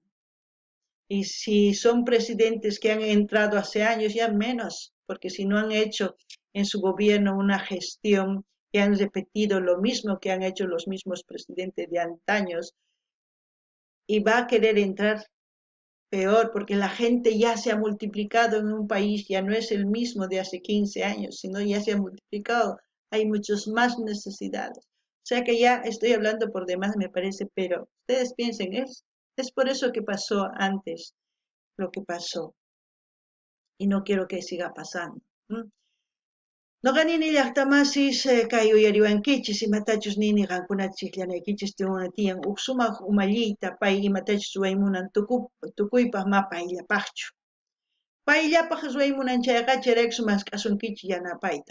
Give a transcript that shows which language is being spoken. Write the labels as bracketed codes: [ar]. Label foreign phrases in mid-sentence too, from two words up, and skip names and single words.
[es] Y si son presidentes que han entrado hace años, ya menos, porque si no han hecho en su gobierno una gestión que han repetido lo mismo que han hecho los mismos presidentes de antaños, y va a querer entrar peor, porque la gente ya se ha multiplicado en un país, ya no es el mismo de hace 15 años, sino ya se ha multiplicado, hay muchas más necesidades. O sea que ya estoy hablando por demás, me parece, pero ustedes piensen, es por eso que pasó antes lo que pasó, y no quiero que siga pasando. [qu] Noqani llaqtamasis kay uyariwankichis imatachus nini qankunata chiklanaykichis tiyan huk sumaq umalliyta pay imatachus ruwaymunan tukuypaq ma payllapaqchu. Payllapaq ruwaymunan chayqa chayraykun sumaq k'asunkichis yanapayta.